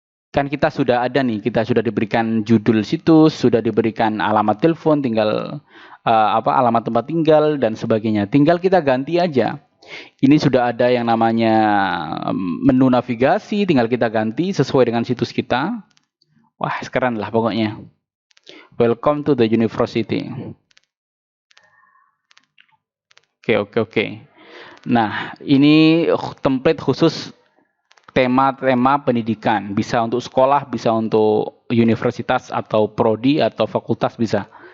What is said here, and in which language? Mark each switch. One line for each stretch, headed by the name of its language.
Indonesian: Kan kita sudah ada nih, kita sudah diberikan judul situs, sudah diberikan alamat telepon, tinggal alamat tempat tinggal dan sebagainya. Tinggal kita ganti aja. Ini sudah ada yang namanya menu navigasi, tinggal kita ganti sesuai dengan situs kita. Wah, keren lah pokoknya.
English: Welcome to the university.
Indonesian: Oke. Nah, ini template khusus tema-tema pendidikan. Bisa untuk sekolah, bisa untuk universitas atau prodi atau fakultas bisa.